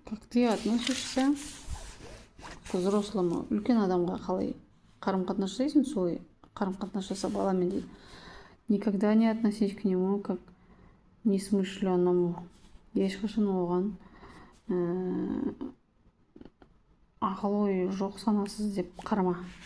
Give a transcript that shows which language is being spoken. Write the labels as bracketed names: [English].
[Russian] Как ты относишься к взрослому, [Kazakh] үлкен адамға қалай қарым-қатынас жасайсың, солай қарым-қатынас жаса баламен дейді. [Russian] Никогда не относись к нему как несмышленному. [Kazakh] Ешқашан оған ақыл ойы жоқ, санасыз деп қарама.